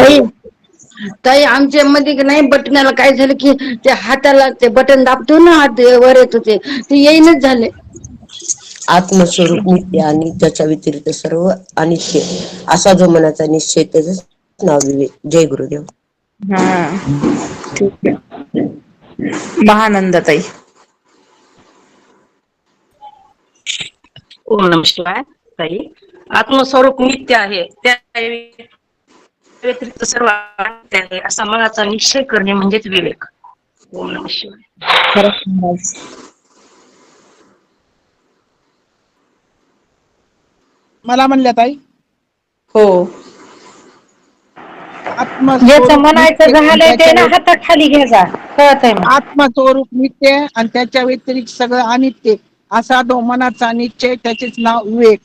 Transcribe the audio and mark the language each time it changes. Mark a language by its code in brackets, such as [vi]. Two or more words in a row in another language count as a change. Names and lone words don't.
[mr] ताई आमच्या मध्ये नाही, बटनाला काय झालं की त्या हाताला ते बटन दाबतो ना, हात वर येत होते ते येईनच झाले. आत्मस्वरूप नित्य आणि त्याच्या व्यतिरिक्त सर्व अनित्य असा जो मनाचा निश्चय, त्याच नाव विवेक. जय गुरुदेव. हा ठीक आहे. महानंदा ताई. [sa] ओम नमः शिवाय. [mr] ताई, आत्मस्वरूप नित्य आहे, त्या व्यतिरिक्त सर्व अनित्य आहे असा मनाचा निश्चय करणे म्हणजेच विवेक. [sa] ओम नमः शिवाय. [mr] खरंच. मला म्हणल्या ताई, हो. ज्याचं आत्मस्वरूप म्हणायचं नित्य आणि झालंय ते त्याच्या ना हातात खाली घे जा, कळतंय मग. आत्मस्वरूप नित्य आणि त्याच्या व्यतिरिक्त सगळं अनित्य असा जो मनाचा निश्चय, त्याचेच नाव विवेक.